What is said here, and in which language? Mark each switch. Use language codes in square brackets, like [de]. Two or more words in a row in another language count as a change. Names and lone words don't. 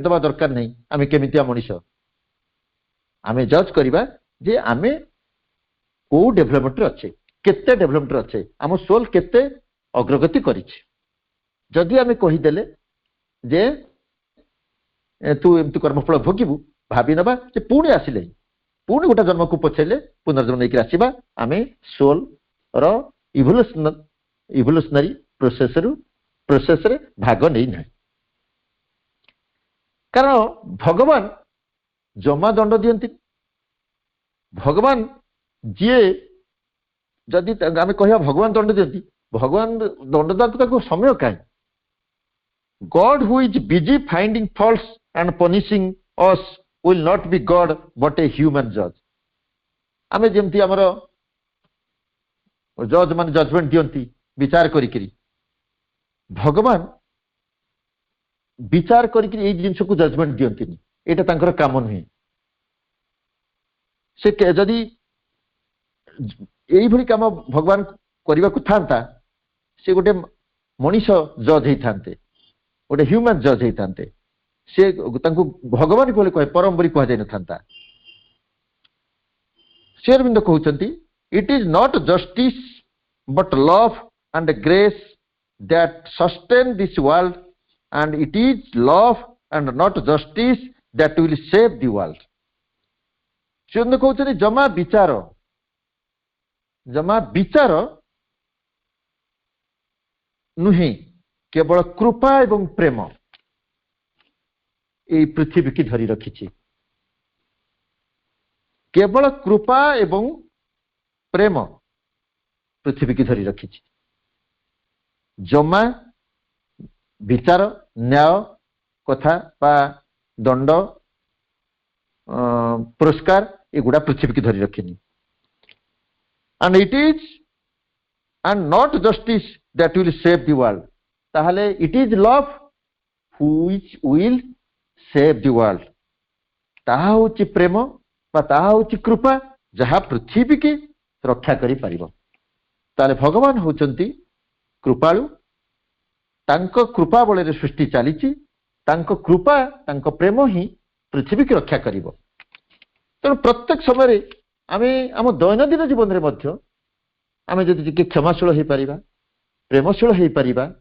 [or] ଦେବା ଦରକାର ନାହିଁ ଆମେ କେମିତିଆ ମଣିଷ ଆମେ ଜଜ୍ କରିବା ଯେ ଆମେ କୋଉ ଡେଭଲପମେଣ୍ଟରେ ଅଛେ କେତେ ଡେଭଲପମେଣ୍ଟରେ ଅଛେ ଆମ ସୋଲ କେତେ ଅଗ୍ରଗତି କରିଛି ଯଦି ଆମେ କହିଦେଲେ ଯେ ତୁ ଏମିତି କର୍ମଫଳ ଭୋଗିବୁ ଭାବି ନେବା ଯେ ପୁଣି ଆସିଲେ ପୁଣି ଗୋଟେ ଜନ୍ମକୁ ପଛେଇଲେ ପୁନର୍ଜନ୍ମ ନେଇକି ଆସିବା ଆମେ ସୋଲର ଇଭୋଲ୍ୟୁସନାରୀ ପ୍ରୋସେସରେ ଭାଗ ନେଇନାହିଁ କାରଣ ଭଗବାନ ଜମା ଦଣ୍ଡ ଦିଅନ୍ତି ଭଗବାନ ଯିଏ ଯଦି ଆମେ କହିବା ଭଗବାନ ଦଣ୍ଡ ଦିଅନ୍ତି ଭଗବାନ ଦଣ୍ଡ ଦେବାକୁ ତାକୁ ସମୟ କାହିଁ [en] God who is busy finding faults and punishing us will not be God but a human judge [or] ଆମେ ଯେମିତି ଆମର ଜଜ୍ ମାନେ ଜଜମେଣ୍ଟ ଦିଅନ୍ତି ବିଚାର କରିକିରି ଭଗବାନ ବିଚାର କରିକିରି ଏଇ ଜିନିଷକୁ ଜଜମେଣ୍ଟ ଦିଅନ୍ତିନି ଏଇଟା ତାଙ୍କର କାମ ନୁହେଁ ସେ ଯଦି ଏଇଭଳି କାମ ଭଗବାନ କରିବାକୁ ଥାନ୍ତା ସେ ଗୋଟେ ମଣିଷ ଜଜ୍ ହେଇଥାନ୍ତେ ଗୋଟେ [en] human judge [or] ହେଇଥାନ୍ତେ ସେ ତାଙ୍କୁ ଭଗବାନ ବୋଲି କହେ ପରମ ବୋଲି କୁହାଯାଇନଥାନ୍ତା ଶ୍ରୀ ଅରବିନ୍ଦ କହୁଛନ୍ତି [en] it is not justice but love and grace that sustain this world and it is love and not justice that will save the world [or] ସେ କହୁଛନ୍ତି ଜମା ବିଚାର ନୁହେଁ କେବଳ କୃପା ଏବଂ ପ୍ରେମ এই ପୃଥିବୀକି ଧରି ରଖିଛି କେବଳ କୃପା ଏବଂ ପ୍ରେମ ପୃଥିବୀକି ଧରି ରଖିଛି ଜମା ବିଚାର ନ୍ୟାୟ କଥା ବା ଦଣ୍ଡ ପୁରସ୍କାର ଏଗୁଡ଼ା ପୃଥିବୀକି ଧରି ରଖିନି [en] and it is and not justice that will save the world ତାହେଲେ it is love which will save the world [or] ତାହା ହେଉଛି ପ୍ରେମ ବା ତାହା ହେଉଛି କୃପା ଯାହା ପୃଥିବୀକି ରକ୍ଷା କରିପାରିବ ତାହେଲେ ଭଗବାନ ହେଉଛନ୍ତି କୃପାଳୁ ତାଙ୍କ କୃପା ବଳରେ ସୃଷ୍ଟି ଚାଲିଛି ତାଙ୍କ କୃପା ତାଙ୍କ ପ୍ରେମ ହିଁ ପୃଥିବୀକି ରକ୍ଷା କରିବ ତେଣୁ ପ୍ରତ୍ୟେକ ସମୟରେ ଆମେ ଆମ ଦୈନନ୍ଦିନ ଜୀବନରେ ମଧ୍ୟ ଆମେ ଯଦି ଟିକେ କ୍ଷମାଶୀଳ ହେଇପାରିବା ପ୍ରେମଶୀଳ ହେଇପାରିବା